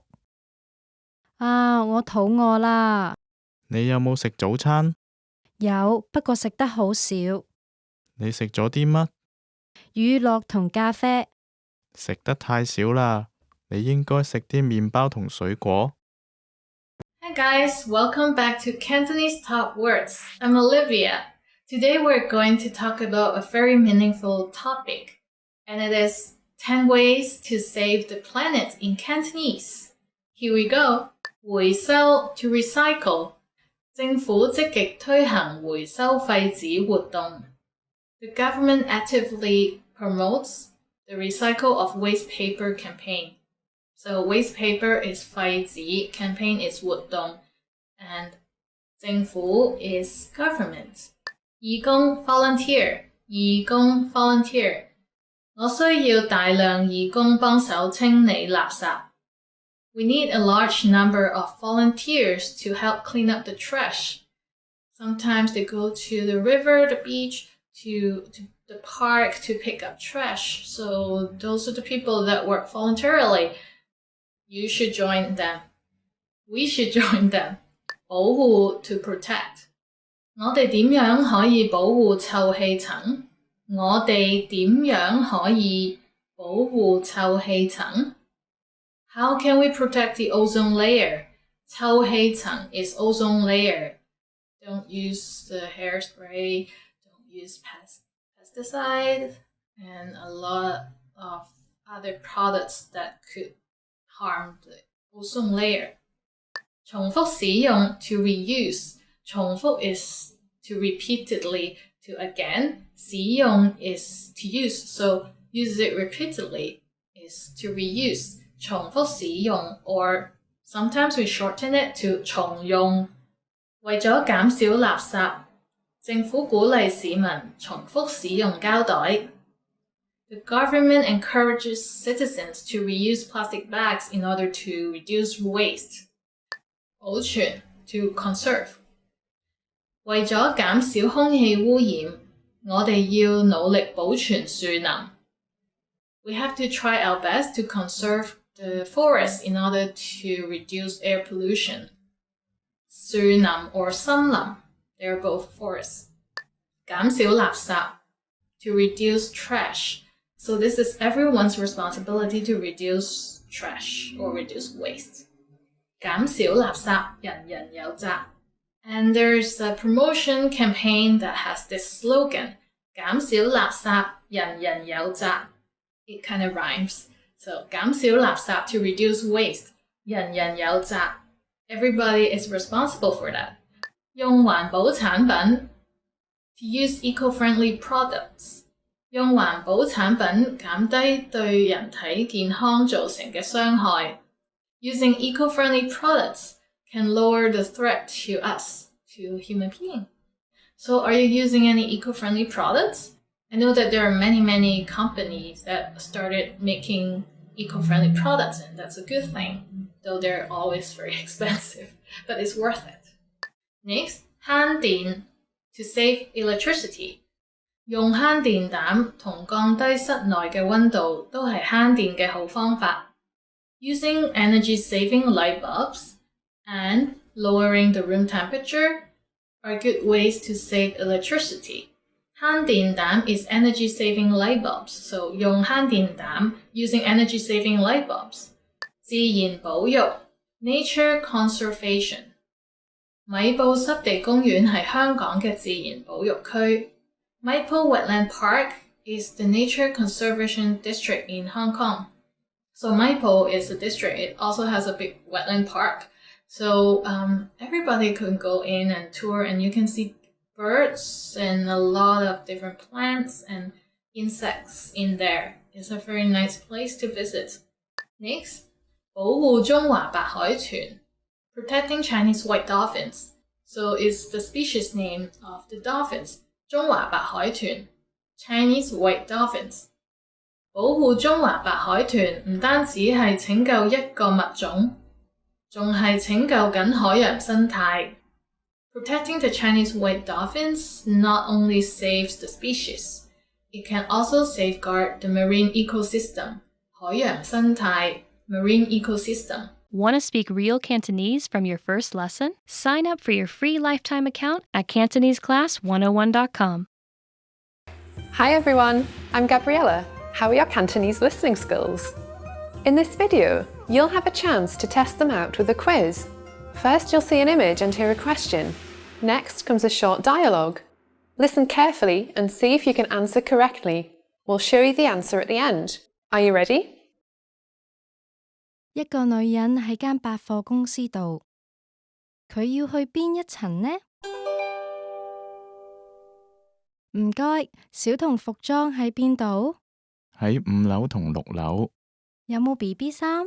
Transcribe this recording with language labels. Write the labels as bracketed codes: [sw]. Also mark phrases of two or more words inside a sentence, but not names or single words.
[yue] 啊，我肚餓啦。你有冇食早餐？有，不過食得好少。你食咗啲乜？乳酪同咖啡。食得太少啦，你應該食啲麵包同水果。 [en] Hi guys, welcome back to Cantonese Top Words. I'm Olivia. Today we're going to talk about a very meaningful topic, and it is 10 ways to save the planet in Cantonese. Here we go. 回收 to recycle. [yue] 政府積極推行回收廢紙活動. [en] The government actively promotes the recycle of waste paper campaign. So waste paper is 廢紙, campaign is 活動, and 政府 is government. 義工 volunteer, 義工 volunteer. [yue] 我需要大量義工幫手清理垃圾. [en] We need a large number of volunteers to help clean up the trash. Sometimes they go to the river, the beach, to the park to pick up trash. So those are the people that work voluntarily. You should join them. We should join them. 保護 to protect. [yue] 我哋點樣可以保護臭氣層？我哋點樣可以保護臭氣層？ [en] How can we protect the ozone layer? 臭氣層 is ozone layer. Don't use the hairspray. Don't use pesticide. and a lot of other products that could harm the ozone layer. [yue] 重複使用 [en] to reuse. 重複 is to repeatedly, to again. 使用 is to use, so use it repeatedly is to reuse. [yue] 重複使用 [en] or sometimes we shorten it to 重用。 [yue] 為咗減少垃圾，政府鼓勵市民重複使用膠袋。 [en] The government encourages citizens to reuse plastic bags in order to reduce waste. 保存 to conserve. [yue] 為咗減少空氣污染，我哋要努力保存樹林。 [en] We have to try our best to conserve the forest in order to reduce air pollution. [yue] 樹林 or 森林, [en] they're both forests. [yue] 減少垃圾 [en] to reduce trash. So this is everyone's responsibility to reduce trash or reduce waste. [yue] 減少垃圾，人人有責。 [en] And there's a promotion campaign that has this slogan, [yue] 減少垃圾，人人有責。 [en] It kind of rhymes. So [yue] 減少垃圾 [en] to reduce waste, [yue] 人人有責。 [en] Everybody is responsible for that. [yue] 用環保產品 [en] to use eco-friendly products. [yue] 用環保產品減低對人體健康造成嘅傷害。 [en] Using eco-friendly products can lower the threat to us, to human beings. So are you using any eco-friendly products? I know that there are many companies that started making eco-friendly products, and that's a good thing, though they're always very expensive, but it's worth it. Next, 慳電 to save electricity. [yue] 用慳電膽同降低室內嘅溫度都係慳電嘅好方法。 [en] Using energy-saving light bulbs and lowering the room temperature are good ways to save electricity. 慳電膽 is energy-saving light bulbs, so [yue] 用慳電膽 [en] using energy-saving light bulbs. [yue] 自然保育 [en] nature conservation. [yue] 米埔濕地公園係香港嘅自然保育區。 [en] Maipo Wetland Park is the nature conservation district in Hong Kong. So Maipo is a district. It also has a big wetland park. So everybody can go in and tour, and you can see birds and a lot of different plants and insects in there. It's a very nice place to visit. Next, [yue] 保護中華白海豚 [en] protecting Chinese white dolphins. So it's the species name of the dolphins. [yue] 中華白海豚 [en] Chinese white dolphins. [yue] 保護中華白海豚唔單止係拯救一個物種，仲係拯救緊海洋生態。 [en] Protecting the Chinese white dolphins not only saves the species, it can also safeguard the marine ecosystem. [yue] 海洋生態 [en] marine ecosystem. Want to speak real Cantonese from your first lesson? Sign up for your free lifetime account at CantoneseClass101.com. Hi everyone, I'm Gabriella. How are your Cantonese listening skills? In this video, you'll have a chance to test them out with a quiz. First, you'll see an image and hear a question. Next comes a short dialogue. Listen carefully and see if you can answer correctly. We'll show you the answer at the end. Are you ready? [yue] 一個女人喺間百貨公司度，佢要去邊一層呢？唔該，小童服裝喺邊度？喺5樓同6樓。有冇 BB 衫？